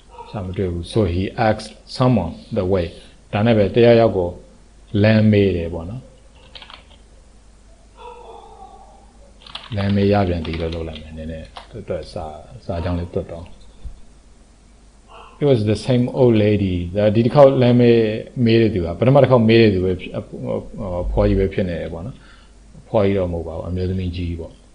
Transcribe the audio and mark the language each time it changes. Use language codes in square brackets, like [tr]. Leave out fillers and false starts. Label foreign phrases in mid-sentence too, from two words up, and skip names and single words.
[en] so he asked someone the way [my] ဒါနဲ့ပဲတရားရောက်ကိုလမ်းမေးတယ်ပေါ့နော်လမ်းမေးရပြန်ဒီလိုလုပ်လိုက်မယ်နည်းနည်းတွတ်စာကြောင်းလေးတွတ်တော့ [en] it was the same old lady [my] ဒီတစ်ခေါက်လမ်းမေးတဲ့သူကပထမတစ်ခေါက်မေးတဲ့သူပဲဖွားကြီးပဲဖြစ်နေတယ်ပေါ့နော်ဖွားကြီးတော့မဟုတ်ပါဘူးအမျိုးသမီးကြီးပေါ့